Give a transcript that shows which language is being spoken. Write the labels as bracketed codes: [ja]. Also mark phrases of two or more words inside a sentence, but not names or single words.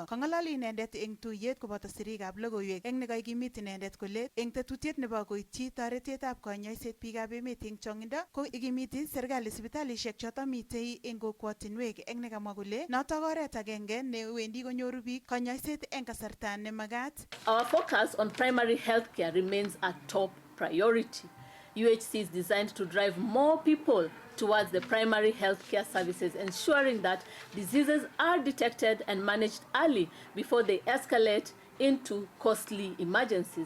[kln] Kong'alali inendet eng tuyet koboto sirikab logoiwek eng nekaikimit inendet kole eng tetutiet nebo koityi toretetab konyoiset biikab emet eng chong'indo ko ikimiti serikali sipitalishek chotok mitei eng kokwotinwek eng nekamwa kole notok oret agenge newendi konyoru biik konyoiset eng kasarta nemagat. [en] Our focus on primary health care remains a top priority. UHC is designed to drive more people towards the primary health care services, ensuring that diseases are detected and managed early before they escalate into costly emergencies.